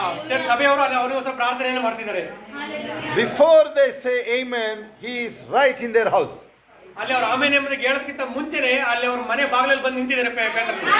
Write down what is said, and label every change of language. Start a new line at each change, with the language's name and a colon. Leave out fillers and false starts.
Kannada: Church ಸಭೆಯವರು ಅಲ್ಲಿ ಅವನಿಗೋಸ್ಕರ ಪ್ರಾರ್ಥನೆಯನ್ನು ಮಾಡ್ತಿದ್ದಾರೆ.
English: Before they say amen, he is right in their house.
Kannada: ಅಲ್ಲಿ ಅವರು ಆಮೆನ್ ಎಂಬುದಕ್ಕೆ ಹೇಳೋದಕ್ಕಿಂತ ಮುಂಚೆನೆ ಅಲ್ಲಿ ಅವರು ಮನೆ ಬಾಗಿಲಲ್ಲಿ ಬಂದು ನಿಂತಿದ್ದಾರೆ ಪೇತ್ರನು.